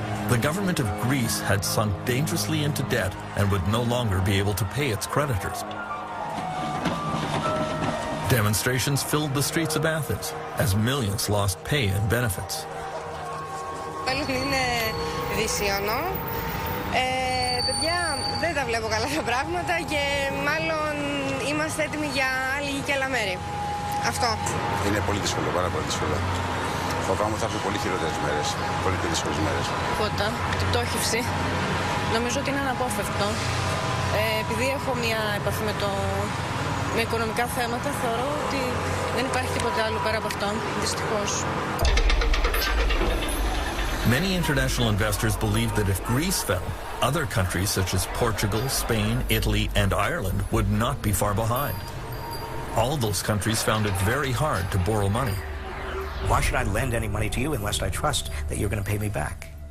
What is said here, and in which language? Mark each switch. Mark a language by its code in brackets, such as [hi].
[en] The government of Greece had sunk dangerously into debt and would no longer be able to pay its creditors. Demonstrations filled the streets of Athens as millions lost pay and benefits. [el] Είναι δυσιονό. Παιδιά, δεν τα βλέπω καλά τα πράγματα και μάλλον είμαστε έτοιμοι για άλλη και άλλα μέρη. Αυτό. Είναι πολύ δύσκολο, πάρα πολύ δύσκολο. Φοβάμαι ότι θα έρθουν πολύ χειρότερες μέρες, πολύ πιο δύσκολες μέρες. Τίποτα, την πτώχευση. Νομίζω ότι είναι αναπόφευκτο. Επειδή έχω μια επαφή με οικονομικά θέματα, θεωρώ ότι δεν υπάρχει τίποτα άλλο πέρα από αυτό, δυστυχώς. [en] Many international investors believed that if Greece fell, other countries such as Portugal, Spain, Italy, and Ireland would not be far behind. All those countries found it very hard to borrow money. Why should I lend any money to you unless I trust that you're going to pay me back?